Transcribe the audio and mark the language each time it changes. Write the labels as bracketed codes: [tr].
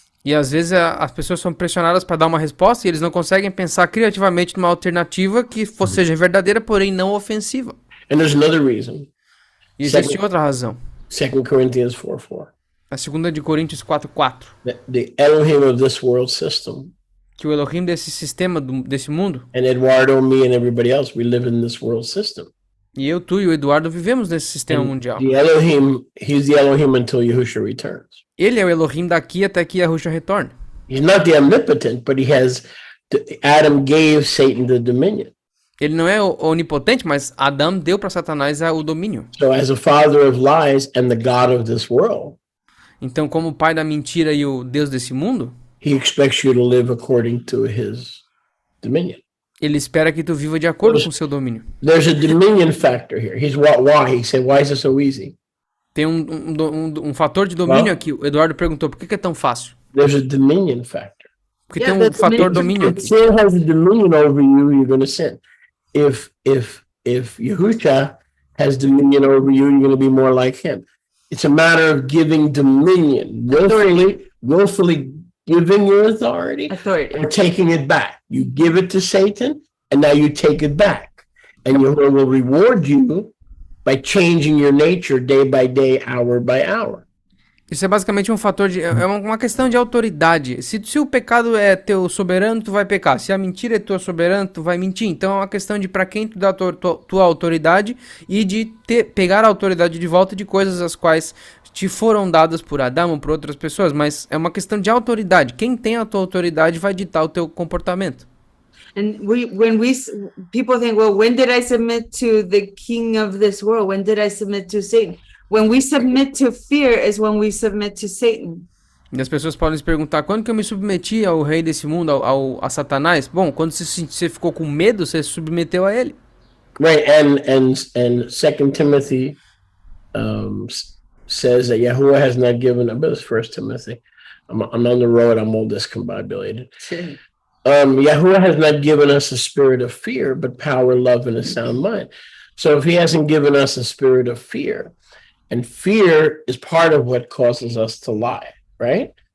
[pt] E às vezes as pessoas são pressionadas para dar uma resposta e eles não conseguem pensar criativamente numa alternativa que seja verdadeira, porém não ofensiva. [en] And there's another reason. [pt] E existe [en] Second- [pt] outra razão. [en] 2 Corinthians 4:4. [pt] A segunda de Coríntios 4:4, [en] The Elohim of this world system, [pt] que o Elohim desse sistema, desse mundo, [en] and Eduardo, me, and everybody else, we live in this world system. [pt] e eu, tu e o Eduardo vivemos nesse sistema mundial. [en] The Elohim, he's the Elohim until Yahushua returns. [pt] Ele é o Elohim daqui até que Yahushua retorne. [en] He's not the omnipotent, but Adam gave Satan the dominion. [pt] Ele não é onipotente, mas Adão deu para Satanás o domínio. [en] So as a father of lies and the God of this world, [pt] Então, como o pai da mentira e o Deus desse mundo, [en] he expects you to live according to his dominion. [pt] ele espera que tu viva de acordo com o seu domínio. [en] There's a dominion factor here. Why? He said, why is it so easy? [pt] Tem um fator de domínio aqui. O Eduardo perguntou, por que é tão fácil? [en] There's a dominion factor. [pt] Porque [en] Yeah, [pt] tem um [en] the [pt] fator [en] dominion- [pt] domínio [en] If [pt] aqui. [en] sin has a dominion over you, you're going to sin. If Yahushua has dominion over you, you're going to be more like him. It's a matter of giving dominion, willfully giving your authority Authority. or taking it back. You give it to Satan, and now you take it back. And Yahuwah will reward you by changing your nature day by day, hour by hour. [pt] Isso é basicamente um fator de... É uma questão de autoridade. Se o pecado é teu soberano, tu vai pecar. Se a mentira é tua soberana, tu vai mentir. Então é uma questão de para quem tu dá tua autoridade e de pegar a autoridade de volta de coisas as quais te foram dadas por Adão ou por outras pessoas. Mas é uma questão de autoridade. Quem tem a tua autoridade vai ditar o teu comportamento. [en] And people think, well, when did I submit to the king of this world? When did I submit to Satan? When we submit to fear is when we submit to Satan. E as pessoas podem se perguntar, quando que eu me submeti ao rei desse mundo, a Satanás? Bom, quando você ficou com medo, você se submeteu a ele. Right, and 2 Timothy says that Yahuwah has not given us, but it's First Timothy. I'm on the road. I'm all discombobulated. Yahuwah has not given us a spirit of fear, but power, love, and a sound mind. So if he hasn't given us a spirit of fear, and fear is part of what causes us to lie, right?